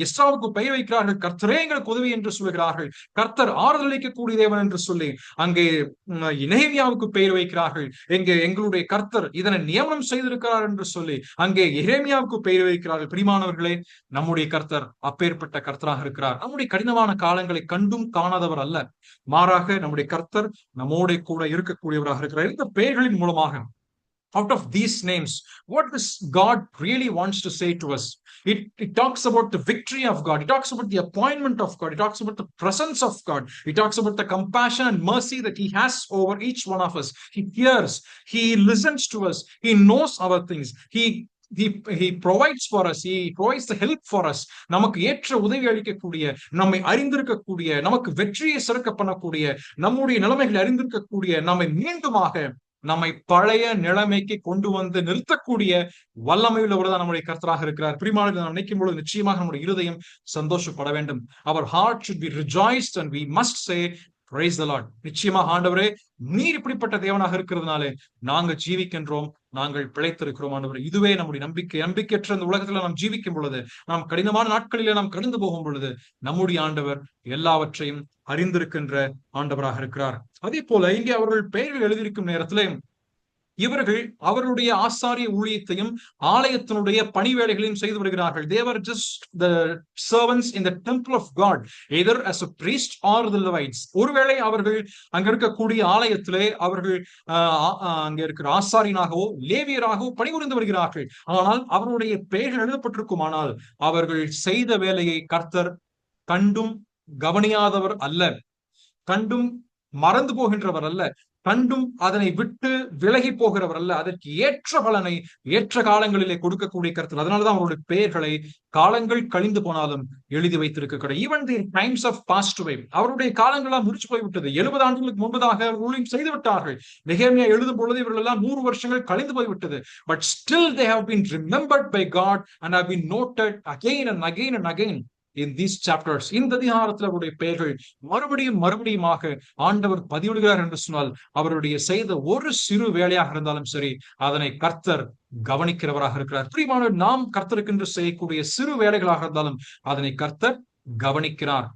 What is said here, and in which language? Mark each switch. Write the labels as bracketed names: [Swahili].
[Tamil] எஸ்ராவுக்கு பெயர் வைக்கிறார்கள், கர்த்தரே எங்களுக்கு உதவி என்று சொல்கிறார்கள், கர்த்தர் ஆறுதல் அளிக்கக்கூடிய தேவன் என்று சொல்லி அங்கே நெகேமியாவுக்கு பெயர் வைக்கிறார்கள். எங்களுடைய கர்த்தர் இதனை நியமனம் செய்திருக்கிறார் என்று சொல்லி அங்கே எரேமியாவுக்கு பெயர் வைக்கிறார்கள். பிரியமானவர்களே, நம்முடைய கர்த்தர் அப்பேற்பட்ட கர்த்தராக இருக்கிறார். நம்முடைய கடினமான காலங்களை கண்டும் காணாதவர் அல்ல, மாறாக நம்முடைய கர்த்தர் நம்மோட கூட இருக்கக்கூடியவராக இருக்கிறார். இந்த பெயர்களின் மூலமாக, [English] out of these names, what does God really wants to say to us? It talks about the victory of God, it talks about the appointment of God, it talks about the presence of God, it talks about the compassion and mercy that he has over each one of us. He hears, he listens to us, he knows our things, he provides for us, he provides the help for us. [Tamil] நமக்கு ஏற்ற உதவி அளிக்கக்கூடிய, நம்மை அறிந்திருக்கக்கூடிய, நமக்கு வெற்றியை சிறக்க பண்ணக்கூடிய, நம்முடைய நிலைமைகளை அறிந்திருக்கக்கூடிய, நம்மை மீண்டுமாக நம்மை பழைய நிலைமைக்கு கொண்டு வந்து நிறுத்தக்கூடிய வல்லமை உள்ளவர் தான் நம்முடைய கர்த்தராக இருக்கிறார். பிரியமானவர்களே, நாம் நினைக்கும் பொழுது நிச்சயமாக நம்முடைய இருதயம் சந்தோஷப்பட வேண்டும். [English] Our heart should be rejoiced and we must say praise the Lord. [Tamil] நிச்சயமாக ஆண்டவரே, நீர் இப்படிப்பட்ட தேவனாக இருக்கிறதுனாலே நாங்கள் ஜீவிக்கின்றோம், நாங்கள் பிழைத்திருக்கிறோம் ஆண்டவரே. இதுவே நம்முடைய நம்பிக்கையற்ற இந்த உலகத்துல நாம் ஜீவிக்கும் பொழுது, நாம் கடினமான நாட்களிலே நாம் கடந்து போகும் பொழுது, நம்முடைய ஆண்டவர் எல்லாவற்றையும் அறிந்திருக்கின்ற ஆண்டவராக இருக்கிறார். அதே போல இங்கே அவர்கள் பெயர்கள் எழுதியிருக்கும் நேரத்திலே இவர்கள் அவருடைய ஆசாரிய ஊழியத்தையும் ஆலயத்தினுடைய பணி வேலைகளையும் செய்து வருகிறார்கள். [English] They were just the servants in the temple of God, either as a priest or the Levites. [Tamil] ஒருவேளை அவர்கள் அங்க இருக்கக்கூடிய ஆலயத்திலே அவர்கள் அங்க இருக்கிற ஆசாரியனாகவோ லேவியராகவோ பணிபுரிந்து வருகிறார்கள். ஆனால் அவருடைய பெயர்கள் எழுதப்பட்டிருக்குமானால் அவர்கள் செய்த வேலையை கர்த்தர் கண்டும் கவனியாதவர் அல்ல, கண்டும் மறந்து போகின்றவர் அல்ல. கண்டும் அதனை விட்டு விலகி போகிறவர் அல்ல, அதற்கு ஏற்ற பலனை ஏற்ற காலங்களிலே கொடுக்கக்கூடிய கருத்து. அதனாலதான் அவருடைய பெயர்களை காலங்கள் கழிந்து போனாலும் எழுதி வைத்திருக்க. [English] even the times of passed away, [Tamil] அவருடைய காலங்களாம் முடிச்சு போய்விட்டது. 70 ஆண்டுகளுக்கு முன்பதாக ரூலிங் செய்து விட்டார்கள். நெகேமியா எழுதும் பொழுது இவர்கள் எல்லாம் 100 வருஷங்கள் கழிந்து போய்விட்டது. But still [English] they have been remembered by God and have been noted again and again and again in these chapters. [Tamil] இந்த அதிகாரத்தில் அவருடைய பெயர்கள் மறுபடியும் மறுபடியுமாக ஆண்டவர் பதிவிடுகிறார் என்று சொன்னால், அவருடைய செய்த ஒரு சிறு வேலையாக இருந்தாலும் சரி, அதனை கர்த்தர் கவனிக்கிறவராக இருக்கிறார். பிரியமான, நாம் கர்த்தருக்கென்று செய்யக்கூடிய சிறு வேலைகளாக இருந்தாலும் அதனை கர்த்தர் கவனிக்கிறார்.